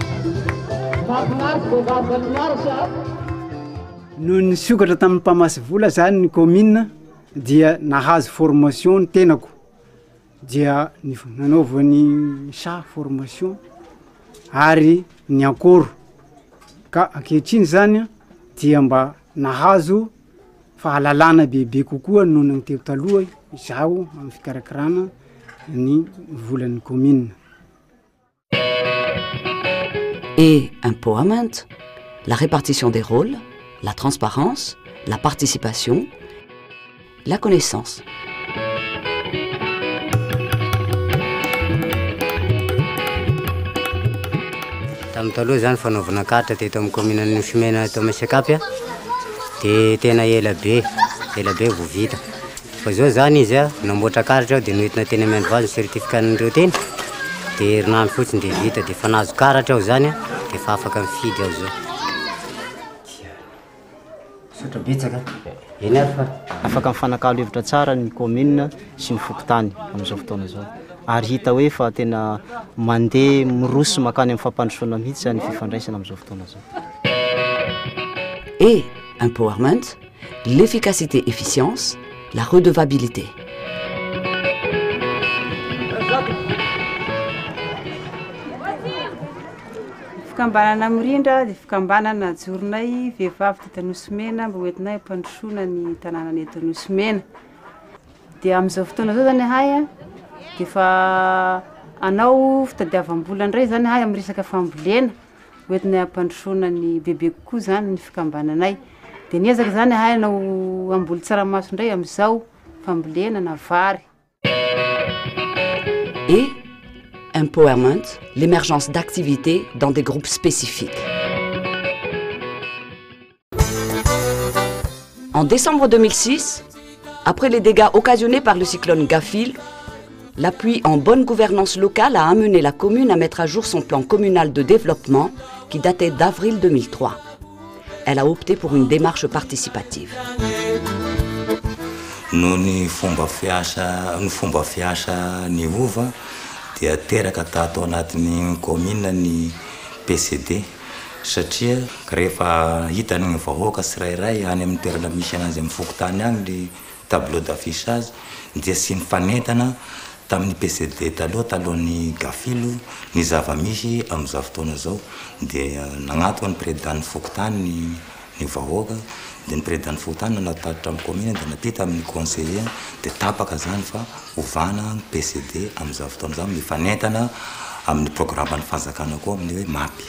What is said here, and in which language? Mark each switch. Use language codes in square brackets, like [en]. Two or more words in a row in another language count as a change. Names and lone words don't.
[mg] No nisokatra tamin'ny mpamasy vola zany ny commune dia nahazo formation ny tenako dia nanaovany sa formation ary ny akoro ka ankehitriny zany dia mba nahazo fahalalana bebe kokoa noho ny teo taloha izaho amin'ny fikarakarana ny volan'ny commune. [fr] Et empowerment, la répartition des rôles, la transparence, la participation, la connaissance. [mg] Tamin'ny taloha zany fanaovana karatra teto amin'ny commune Nosimena eto Masikapy dia tena ela be vao vita. Fa zao zany izy namboatra karatra dia noentina teny amin'ny vazy certificat n'ireo teny dia herinandro fotsiny dia vita dia fa nahazo karatra aho zany dia fa afaka mifidy aho zao. Sotra betsaka. Eny ary fa afaka mifanakalo hevitra tsara ny commune sy ny fokotany amin'izao fotoana zao. Ary hita hoe fa tena mandeha miroso makany amin'ny fampandrosoana mihitsy zany fifandraisana amin'izao fotoana zao. [fr] Et empowerment, l'efficacité efficience, la redevabilité. [mg] Fikambanana mirindra dia fikambanana journay vehivavy teto Nosimena mba hoentinay ampandrosoana ny tanàna eto Nosimena. Dia amin'izao fotoana zao zany ahay dia fa anao fitadiavam-bola indray zany ahay amin'ny resaka fambolena hoentinay ampandrosoana ny bebe kokoa zany ny fikambananay. Dia niezaka zany ahay nao amboly tsaramaso indray amin'izao fambolena na vary. [fr] Et empowerment, l'émergence d'activités dans des groupes spécifiques. En décembre 2006, après les dégâts occasionnés par le cyclone Gafil, l'appui en bonne gouvernance locale a amené la commune à mettre à jour son plan communal de développement qui datait d'avril 2003. Elle a opté pour une démarche participative. [mg] No ny fomba fiasa ny ova dia teraka tato anatin'ny commune ny PCD satria rehefa hitany vahoaka tsirairay any amin'ny toerana misy anazy amin'ny fokotany agny ny [fr] tableau d'affichage [mg] dia sy nifanentana tamin'ny PCD talohan'ny Gafilo ny zava-misy amin'izao fotoana zao dia nagnato ny président fokotany ny vahoaka dia ny président fokotany natatotra amin'ny commune dia napita amin'ny conseiller dia tapaka zany fa ovana ny PCD amin'izao fotoana zao mifanentana amin'ny programme ny fanjakana koa amin'ny hoe mapy.